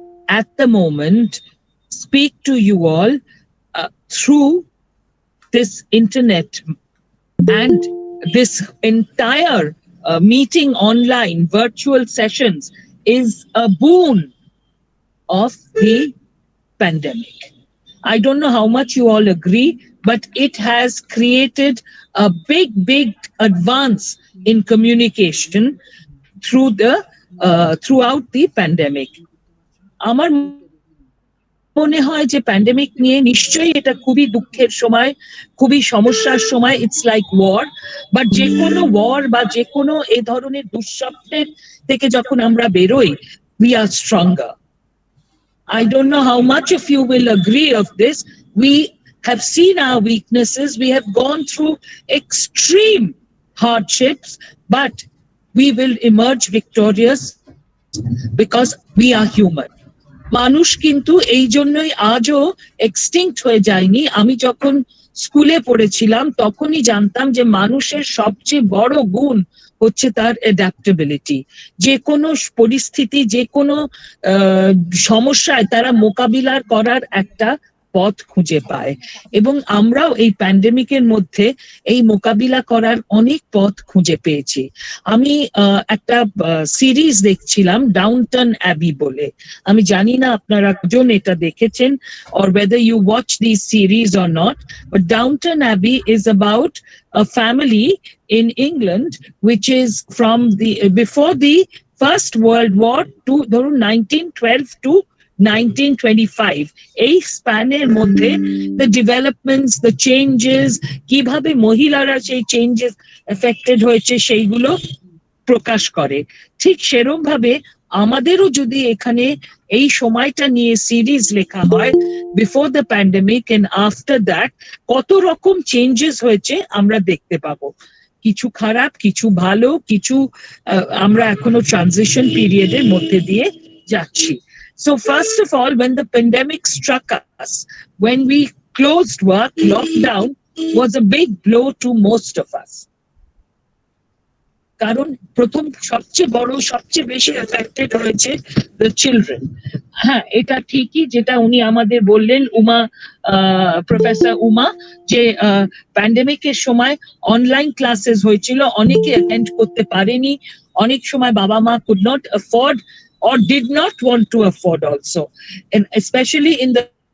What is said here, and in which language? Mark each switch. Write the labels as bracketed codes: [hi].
[en] at the moment speak to you all through this internet and this entire meeting online, virtual sessions is a boon of the pandemic. I don't know how much you all agree, but it has created a big advance in communication throughout the pandemic. [bn] আমার মনে হয় যে pandemic নিয়ে নিশ্চয়ই এটা খুবই দুঃখের সময়, খুবই সমস্যার সময়, [en] it's like war, [bn] বাট যে কোনো ওয়ার বা যে কোনো এই ধরনের দুঃস্বপ্নের থেকে যখন আমরা বেরোই, [en] we are stronger. I don't know how much of you will agree of this. We have seen our weaknesses. We have gone through extreme hardships, but we will emerge victorious because we are human. [bn] মানুষ কিন্তু এই জন্যই আজও extinct হয়ে যায়নি। আমি যখন স্কুলে পড়েছিলাম তখনই জানতাম যে মানুষের সবচেয়ে বড় গুণ হচ্ছে তার অ্যাডাপ্টেবিলিটি। যে কোনো পরিস্থিতি, যে কোনো সমস্যায় তারা মোকাবিলার করার একটা পথ খুঁজে পায়, এবং আমরাও এই প্যান্ডেমিকের মধ্যে এই মোকাবিলা করার অনেক পথ খুঁজে পেয়েছি। আমি একটা সিরিজ দেখছিলাম ডাউনটাউন অ্যাবি বলে, আমি জানি না আপনারা কজন এটা দেখেছেন [en] or whether you watch these series or not, but Downton Abbey is about a family in England which is from the before the First World War to 1912 to 1925. [bn] এই স্প্যানের মধ্যে [en] the developments, the changes, [bn] কিভাবে মহিলারা সেই [en] changes affected [bn] হয়েছে সেইগুলো প্রকাশ করে। ঠিক সেরকম ভাবে আমাদেরও যদি এখানে এই সময়টা নিয়ে সিরিজ লেখা হয়, [en] before the pandemic and after that [bn] কত রকম চেঞ্জেস হয়েছে আমরা দেখতে পাবো। কিছু খারাপ, কিছু ভালো, কিছু আমরা এখনো ট্রানজিশন পিরিয়ডের মধ্যে দিয়ে যাচ্ছি। [en] So first of all, when the pandemic struck us, when we closed work, lockdown was a big blow to most of us. [bn] কারণ প্রথম সবচেয়ে বড়, সবচেয়ে বেশি এফেক্টেড হয়েছে [en] the children. [bn] হ্যাঁ, এটা ঠিকই যেটা উনি আমাদের বললেন, প্রফেসর উমা, যে প্যান্ডেমিকের সময় অনলাইন ক্লাসেস হয়েছিল, অনেকে অ্যাটেন্ড করতে পারেনি, অনেক সময় বাবা মা [en] could not afford or did not want to afford also, and especially in the